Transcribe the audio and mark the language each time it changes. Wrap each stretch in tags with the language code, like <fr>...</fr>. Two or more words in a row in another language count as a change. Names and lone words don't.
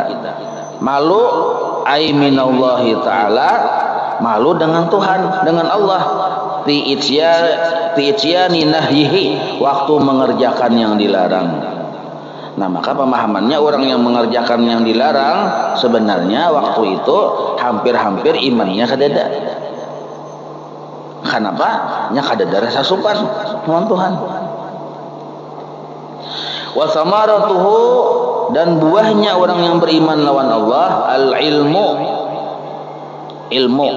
<bjn>Malu ai</bjn> <ar>من الله تعالى,</ar> <bjn>malu dengan Tuhan, dengan Allah.</bjn> <ar>في إتيان نهيه,</ar> <bjn>waktu mengerjakan yang dilarang. Nah, maka pemahamannya orang yang mengerjakan yang dilarang sebenarnya waktu itu hampir-hampir imannya kadada. Kenapa? Nya kadada rasa supan lawan Tuhan.</bjn> <ar>وثمرته,</ar> <bjn>dan buahnya orang yang beriman lawan Allah al-ilmu. Ilmu.</bjn>